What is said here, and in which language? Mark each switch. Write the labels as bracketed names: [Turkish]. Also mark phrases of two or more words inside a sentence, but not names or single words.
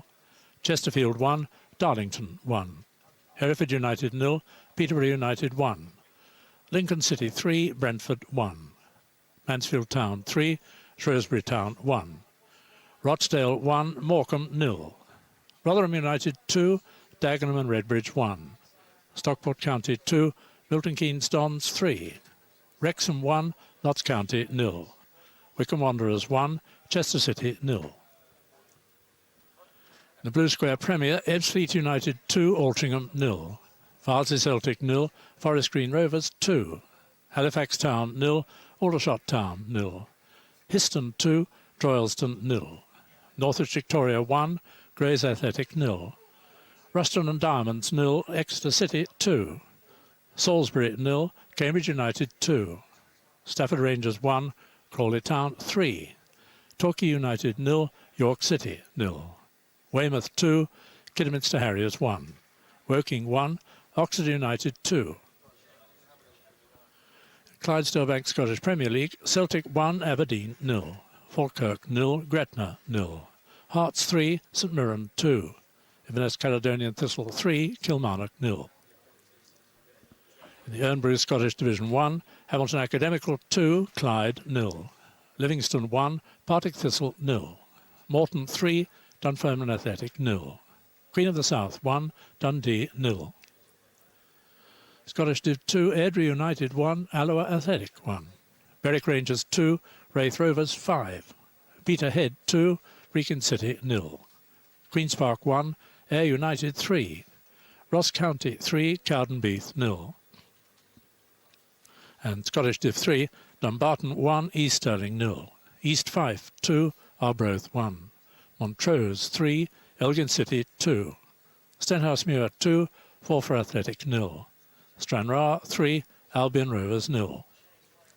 [English] Chesterfield 1, Darlington 1. Hereford United 0, Peterborough United 1. Lincoln City 3, Brentford 1. Mansfield Town 3, Shrewsbury Town 1. Rochdale 1, Morecambe 0. Rotherham United 2, Dagenham and Redbridge 1. Stockport County 2, Milton Keynes Dons 3. Wrexham 1, Notts County 0. Wycombe Wanderers 1, Chester City 0. In the Blue Square Premier, Ebbsfleet United 2, Altrincham 0. Farnsley Celtic 0, Forest Green Rovers 2. Halifax Town 0, Aldershot Town 0. Histon 2, Droylsden 0. Northwich Victoria 1, Grays Athletic 0. Ruston and Diamonds 0, Exeter City 2. Salisbury 0, Cambridge United 2. Stafford Rangers 1, Crawley Town 3. Torquay United 0, York City 0. Weymouth 2, Kidderminster Harriers 1. Woking 1, Oxford United 2. Clydesdale Bank Scottish Premier League, Celtic 1, Aberdeen 0. Falkirk 0, Gretna 0. Hearts 3, St Mirren 2. Inverness Caledonian Thistle 3, Kilmarnock 0. In the Ernbrew Scottish Division 1, Hamilton Academical 2, Clyde 0. Livingston 1, Partick Thistle 0. Morton 3, Dunfermline Athletic 0. Queen of the South 1, Dundee 0. Scottish Div 2, Airdrie United 1, Alloa Athletic 1. Berwick Rangers 2, Wraith Rovers 5. Peterhead 2, Brecon City 0. Queen's Park 1, Ayr United 3. Ross County 3, Cowdenbeath 0. And Scottish Div 3, Dumbarton 1, East Stirling 0. East Fife 2, Arbroath 1. Montrose 3, Elgin City 2. Stenhousemuir 2, Forfar Athletic 0. Stranraer 3, Albion Rovers 0.